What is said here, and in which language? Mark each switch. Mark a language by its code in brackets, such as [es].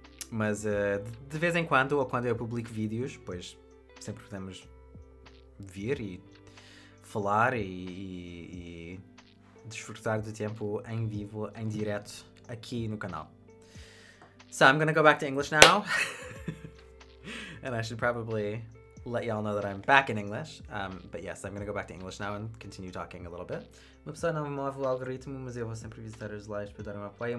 [pt] Mas de vez em quando, ou quando eu publico vídeos, pois sempre podemos vir e falar e desfrutar do tempo em vivo, em direto, aqui no canal. [en] So I'm gonna go back to English now. And I should probably let y'all know that I'm back in English. But yes, I'm gonna go back to English now and continue talking a little bit. [pt] Uma pessoa não move o algoritmo, mas eu vou sempre visitar as lives para dar um apoio.